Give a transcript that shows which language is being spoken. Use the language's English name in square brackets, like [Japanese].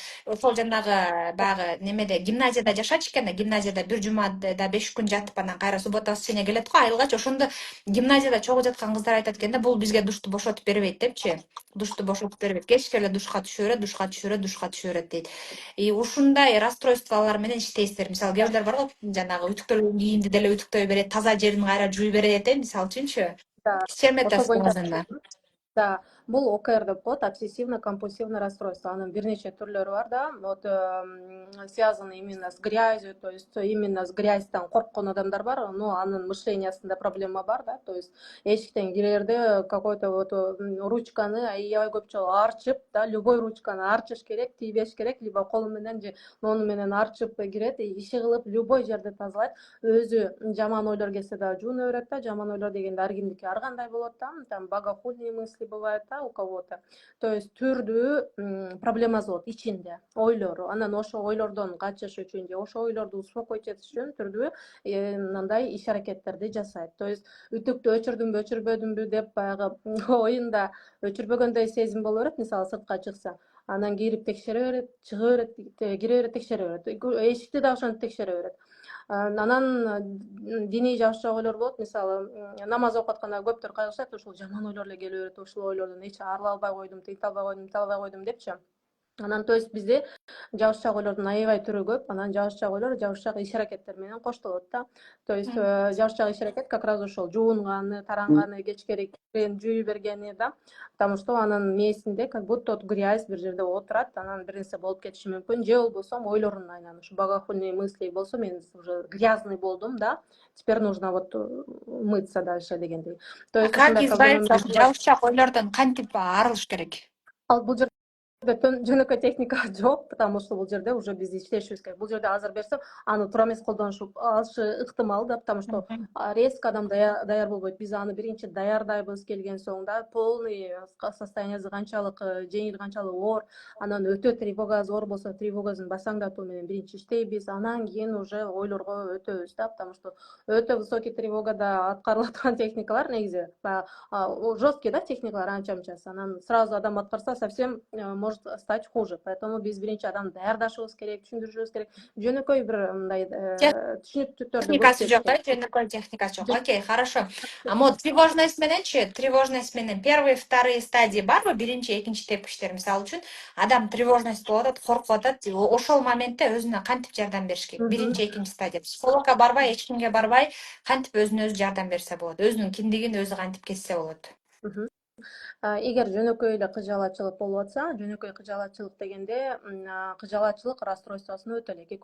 [Kyrgyz] Ошол жанагы баягы немеде гимназияда жашачу экен да, гимназияда бир жумада 5 күн жатып, анан кайра суббота воскресенье келет го, айылгачы. Ошондо гимназияда чогуу жаткан кыздар айтат экен да, бул бизге душту бошотуп бербейт депчи. Душту бошотуп бербейт. Кечке эле душка түшө берет дейт. И ушундай расстройстволор менен иштейсиздер. Мисалы кээ бирлер бар го, жанагы үтүктөлгөн кийимди деле үтүктөй берет, таза жерин кайра жууй берет, мисалы үчүнчү. Да, Ишчи эме ошол боюнча таза. да, бул ОКР деп коет, обсессивно-компульсивное расстройство. Анын бир нече түрлөрү бар да. [Russian] Вот связаны именно с [Kyrgyz] грязью, то есть именно с грязьтан корккон адамдар бар, но анын мышлениясында проблема бар да. То есть эшиктен кирерде какой-то вот ручканы аябай көп жолу арчып, да, любой ручканы арчыш керек, тийбеш керек, либо колу менен же мону менен арчып кирет, иши кылып любой жерди тазалайт. Өзү жаман ойлор келсе да жууна берет да. Жаман ойлор дегенде ар кимдики ар кандай болот да. [Russian] Там богохульные мысли бывает, да, у кого-то. [Kyrgyz] То есть түрдүү проблемасы болот ичинде, ойлору. Анан ошо ойлордон качыш үчүн же ошо ойлорду успокоить этиш үчүн түрдүү мындай иш аракеттерди жасайт. То есть үтүктү өчүрдүмбү, өчүрбөдүмбү деп баягы оюнда өчүрбөгөндөй сезим боло берет, мисалы сыртка чыкса. Анан кирип текшере берет, чыга берет, кире берет, текшере берет. Эшикти да ошентип текшере берет. Анан диний жабышчак ойлор болот. Мисалы намаз окуп атканда көптөр кайгырышат, ушул жаман ойлор эле келе берет, ушул ойлордон эч арыла албай койдум, тинте албай койдум, бите албай койдум депчи. Анан то есть бизде жабышчак ойлордун аябай түрү көп. Анан жабышчак ойлор жабышчак иш аракеттер менен коштолот да. То есть жабышчак иш аракет как раз ошол жуунганы, таранганы, кечкери кирен жууй бергени да. Потому что анын мээсинде [Russian] как будто грязь [Kyrgyz] бир жерде отурат, анан бир нерсе болуп кетиши мүмкүн. Же болбосо ойлорун айнан ушу богохульные мысли болсо, мен уже грязный болдум, да. [Russian] Теперь нужно вот мыться дальше дегендей. То есть Как [Kyrgyz] ушундай проблема избавиться жабышчак ойлордон, кантип арылыш керек? ал бул жөнөкөй техника жок, потому что бул жерде уже биз иштешибиз керек. Бул жерде азыр берсем, аны туура эмес колдонушуп алышы ыктымал да, потому что резко адам даяр болбойт. Биз аны биринчи даярдайбыз, келген соң да полный состояниясы канчалык жеңил, канчалык оор, анан өтө тревога зор болсо, тревогасын басаңдатуу менен биринчи иштейбиз, анан кийин уже ойлорго өтөбүз да, потому что өтө высокий тревогада аткарыла турган техникалар негизи жесткий, да, техникалар анча-мынчасы. [Russian] Анан сразу адам аткарса совсем может стать хуже. [Kyrgyz] Поэтому биз биринчи адамды даярдашыбыз керек, түшүндүрүшүбүз керек. Жөнөкөй бир мындай түшүнүктүү түрдө Техникасы жок да, жөнөкөй техникасы жок. [Russian] Окей, хорошо. Могу тревожность мененчи, тревожность менен первый, вторые стадии барбы? [Kyrgyz] Биринчи, экинчи тепкичтер, мисалы үчүн адам тревожность болуп атат, коркуп атат, ошол моментте өзүнө кантип жардам бериш керек? Биринчи, экинчи стадия. Психологко барбай, эч кимге барбай, кантип өзүнө өзү жардам берсе болот? Өзүнүн кимдигин өзү кантип кетсе болот? Эгер жөнөкөй эле кыжаалатчылык болуп атса, жөнөкөй кыжаалатчылык дегенде кыжаалатчылык расстройствосуна өтө элек.